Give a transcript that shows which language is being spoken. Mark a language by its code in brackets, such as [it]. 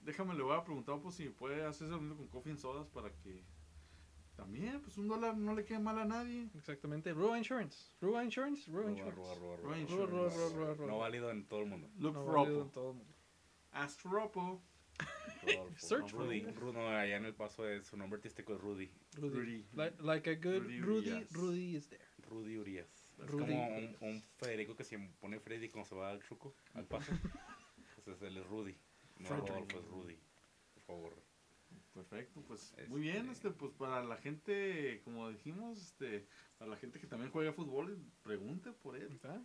[es] Déjame, le voy a preguntar si puede hacerse lo mismo con Coffee and Sodas para que también, un dólar no le quede mal a nadie. Exactamente. Rua Insurance. Rua Insurance. Rua Insurance. No válido en todo el mundo. [en] Look for Oppo. Ask for Oppo. Rodolfo. Search [es] Rudy. Rudy. No, allá en El Paso su nombre artístico es Rudy. Rudy. Rudy. [en] Like a good Rudy, Rudy is there. [es] Rudy Urias. Rudy. Es como un Federico que se pone Freddy cuando se va al truco. Al paso. Entonces él es Rudy. No, Frederick. Rodolfo es Rudy. Por favor. Perfecto, pues muy bien. Pues para la gente, como dijimos, para la gente que también juega fútbol, pregunte por él.